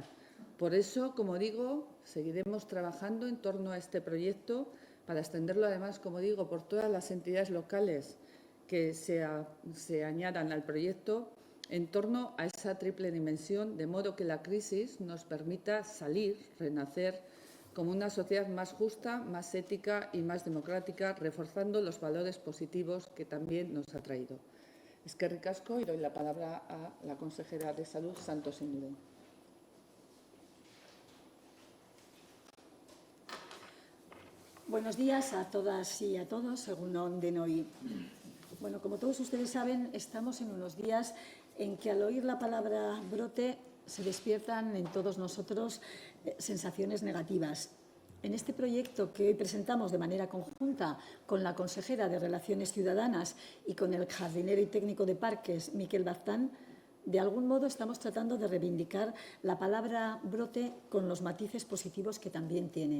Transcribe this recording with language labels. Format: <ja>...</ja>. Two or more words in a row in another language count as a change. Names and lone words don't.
<es>Por eso, como digo, seguiremos trabajando en torno a este proyecto para extenderlo, además, como digo, por todas las entidades locales que se añadan al proyecto en torno a esa triple dimensión, de modo que la crisis nos permita salir, renacer, como una sociedad más justa, más ética y más democrática, reforzando los valores positivos que también nos ha traído.</es> <eu>Eskerrik asko,</eu> <es>y doy la palabra a la consejera de Salud, Santos Indurain. Buenos días a todas y a todos,</es> <eu>egun on denoi.</eu> <es>Bueno, como todos ustedes saben, estamos en unos días en que al oír la palabra brote se despiertan en todos nosotros sensaciones negativas. En este proyecto que hoy presentamos de manera conjunta con la consejera de Relaciones Ciudadanas y con el jardinero y técnico de parques, Miquel Baztán, de algún modo estamos tratando de reivindicar la palabra brote con los matices positivos que también tiene.</es>